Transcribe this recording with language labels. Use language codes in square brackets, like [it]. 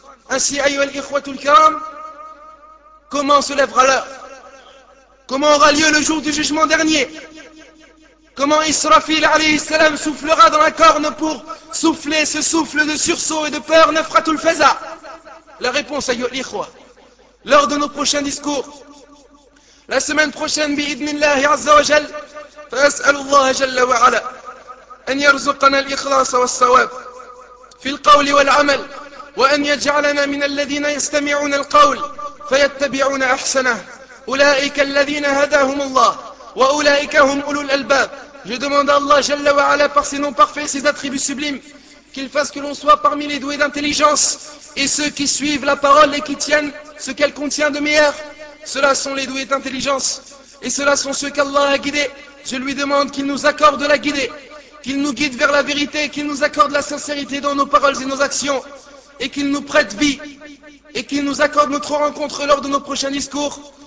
[fr] Ainsi, [ar] ayyuhal ikhwatul kiram, [fr] comment se lèvera l'heure? Comment aura lieu le jour du jugement dernier? Comment Israfil alayhi salam soufflera dans la corne pour souffler ce souffle de sursaut et de peur, nefratul faza? La réponse, ayyuhal ikhwa, lors de nos prochains discours, la semaine prochaine, [ar] بإذن الله عز وجل, فأسأل الله جل وعلا أن يرزقنا الإخلاص والصواب في القول والعمل وأن يجعلنا من الذين يستمعون القول فيتبعون أحسنه أولئك الذين هداهم الله وأولئك هم أولو الألباب. [fr] Je demande à Allah [ar] جل وعلا [fr] par ses noms parfaits, ses attributs sublimes, qu'il fasse que l'on soit parmi les doués d'intelligence et ceux qui suivent la parole et qui tiennent ce qu'elle contient de meilleur. Ceux-là sont les doués d'intelligence, et ceux-là sont ceux qu'Allah a guidés. Je lui demande qu'il nous accorde la guider, qu'il nous guide vers la vérité, qu'il nous accorde la sincérité dans nos paroles et nos actions, et qu'il nous prête vie, et qu'il nous accorde notre rencontre lors de nos prochains discours.